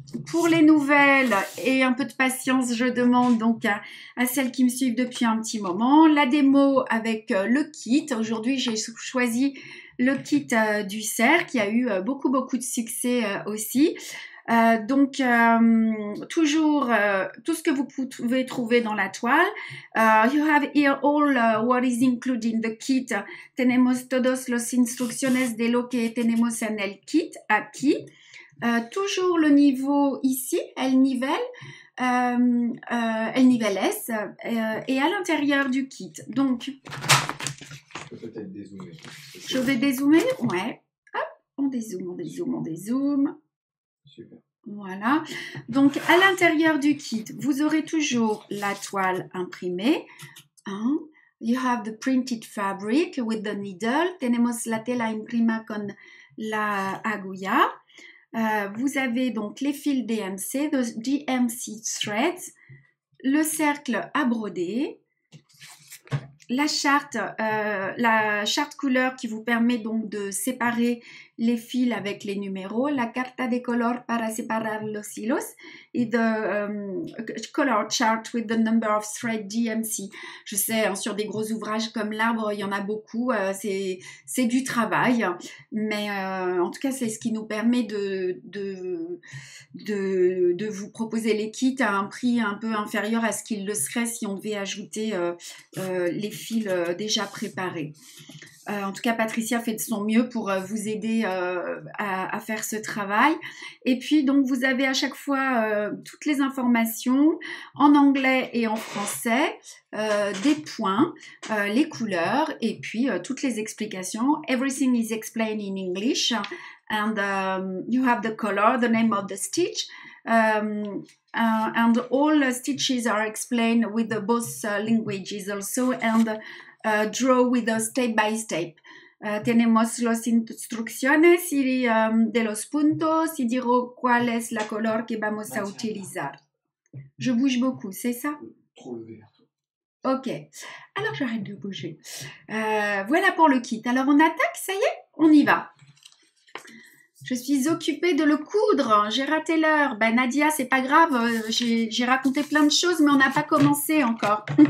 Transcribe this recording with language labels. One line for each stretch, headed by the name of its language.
French: Pour les nouvelles et un peu de patience, je demande donc à celles qui me suivent depuis un petit moment la démo avec le kit. Aujourd'hui, j'ai choisi le kit du cerf qui a eu beaucoup de succès aussi. Toujours tout ce que vous pouvez trouver dans la toile.
English: You have here all what is included in the kit.
Spanish: Tenemos todos los instrucciones de lo que tenemos en el kit aquí.
French: Toujours le niveau ici, elle nivelle S et à l'intérieur du kit. Donc, je peux peut-être dézoomer. Je vais dézoomer, ouais. Hop, on dézoome. Super. Voilà. Donc, à l'intérieur du kit, vous aurez toujours la toile imprimée. Hein.
English: You have the printed fabric with the needle.
Spanish: Tenemos la tela imprima con la aguja.
French: Vous avez donc les fils DMC,
English: the DMC threads,
French: le cercle à broder, la charte couleur qui vous permet donc de séparer les fils avec les numéros,
Spanish: la carta de color para separar los hilos
French: et
English: the color chart with the number of thread DMC.
French: Je sais, hein, sur des gros ouvrages comme l'arbre, il y en a beaucoup, c'est du travail, mais en tout cas, c'est ce qui nous permet de vous proposer les kits à un prix un peu inférieur à ce qu'il le serait si on devait ajouter les fils déjà préparés. En tout cas, Patricia fait de son mieux pour vous aider à faire ce travail. Et puis, donc, vous avez à chaque fois toutes les informations en anglais et en français, des points, les couleurs et puis toutes les explications.
English: Everything is explained in English and you have the color, the name of the stitch. And all stitches are explained with both languages also and draw with a step by step.
Spanish: Tenemos las instrucciones y de los puntos y dirò cuál es la color que vamos a utilizar.
French: Je bouge beaucoup, c'est ça? Trop le vert. Ok, alors j'arrête de bouger. Voilà pour le kit. Alors on attaque, ça y est, on y va. Je suis occupée de le coudre, j'ai raté l'heure. Ben Nadia, c'est pas grave, j'ai raconté plein de choses, mais on n'a pas commencé encore.